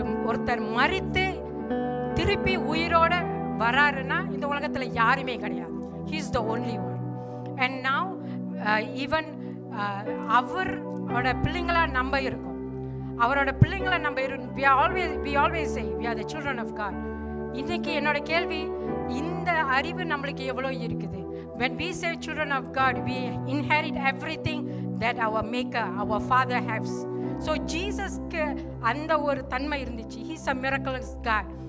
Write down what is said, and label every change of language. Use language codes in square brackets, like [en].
[ta] ஒருத்தர் மரித்து திருப்பி உயிரோட வராருன்னா இந்த உலகத்தில் யாருமே கிடையாது. [en] He is the only one. And now even [ta] அவரோட பிள்ளைங்களா நம்ம இருக்கோம். அவரோட பிள்ளைங்களை நம்ம [en] we always say we are the children of God. [ta] இன்னைக்கு என்னோட கேள்வி, இந்த அறிவு நம்மளுக்கு எவ்வளோ இருக்குது? [en] When we say children of God, we inherit everything that our maker, our father has. So [ta] ஜீசஸ்க்கு அந்த ஒரு தன்மை இருந்துச்சு. [en] He is a miraculous God.